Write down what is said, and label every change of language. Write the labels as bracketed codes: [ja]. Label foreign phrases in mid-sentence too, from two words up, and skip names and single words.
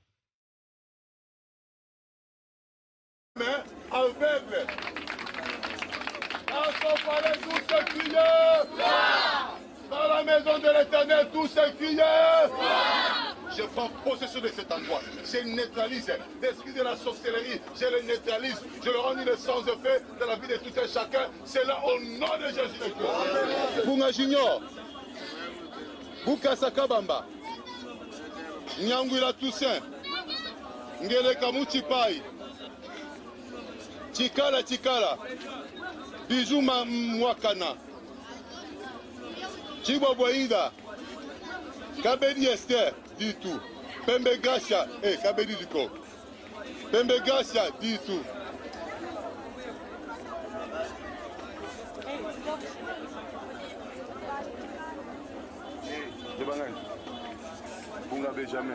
[fr] Dans la maison de l'Éternel, tous ces crieurs. Je prends possession de cet endroit. Je neutralise l'esprit de la sorcellerie. Je le neutralise. Je le rends une sans effet dans la vie de tout un chacun. C'est là au nom de Jésus-Christ. Bunga Junior, Bukasa Kabamba, Nyangwila Toussaint, Ngele Kamuchi Pai, Chikala Chikala, Bijou Mwakana, Chibo Boinda, Kabedi Esther, dit tout. Pembe Gasha, Kabedi Diko. Pembe Gasha, dit tout. Benjamin.